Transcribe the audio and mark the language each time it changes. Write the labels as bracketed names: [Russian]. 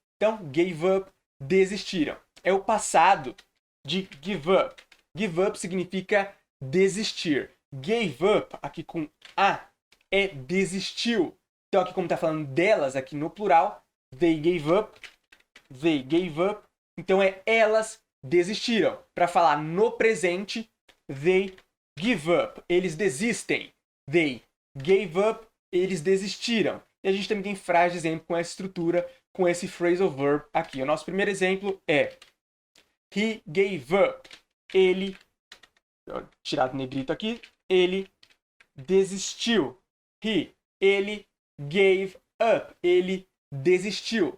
[Portuguese] Então, [English] gave up, [Portuguese] desistiram. É o passado de give up. [English] Give up [Portuguese] significa desistir. [English] Gave up, [Portuguese] aqui com A, é desistiu. Então, aqui como está falando delas, aqui no plural, [English] they gave up, they gave up. [Portuguese] Então, é elas desistiram. Para falar no presente, [English] they give up. [Portuguese] Eles desistem. [English] They gave up, [Portuguese] eles desistiram. E a gente também tem frase de exemplo com essa estrutura, com esse phrasal verb aqui. O nosso primeiro exemplo é [English] he gave up. [Portuguese] Ele, tirado negrito aqui, ele desistiu. Ele [English] gave up. [Portuguese] Ele desistiu.